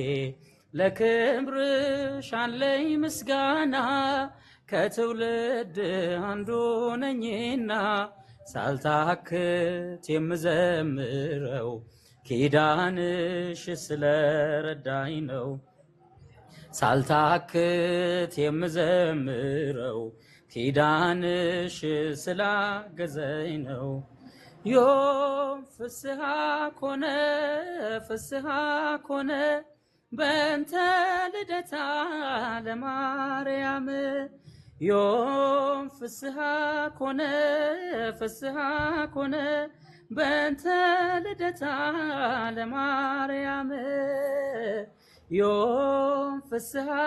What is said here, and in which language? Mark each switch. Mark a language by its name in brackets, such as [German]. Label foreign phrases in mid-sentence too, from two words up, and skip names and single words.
[Amharic] ለክብርሽ አለኝ ምስጋና ከትውልድ አንዱ ነኝና ሳልታክት የምዘምረው ኪዳንሽ ስለረዳኝ ነው ሳልታክት የምዘምረው ኪዳንሽ ስላገዘኝ ነው [Geez] ዮም ፍስሐ ኮነ በእንተ ልደታ ለማርያም ዮም ፍስሐ ኮነ በእንተ ልደታ ለማርያም ዮም ፍስሐ